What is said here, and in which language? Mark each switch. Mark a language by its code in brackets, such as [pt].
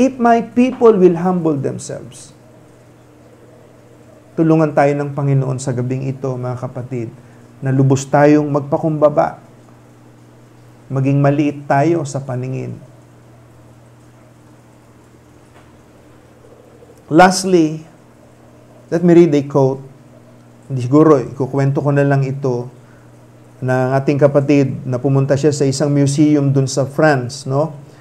[en] If my people will humble themselves. [tl] Tulungan tayo ng Panginoon sa gabing ito, mga kapatid, na lubos tayong magpakumbaba. Maging maliit tayo sa paningin. [en] Lastly, let me read a quote. [tl] Hindi siguro, ikukwento ko na lang ito ng ating kapatid na pumunta siya sa isang museum dun sa France, no?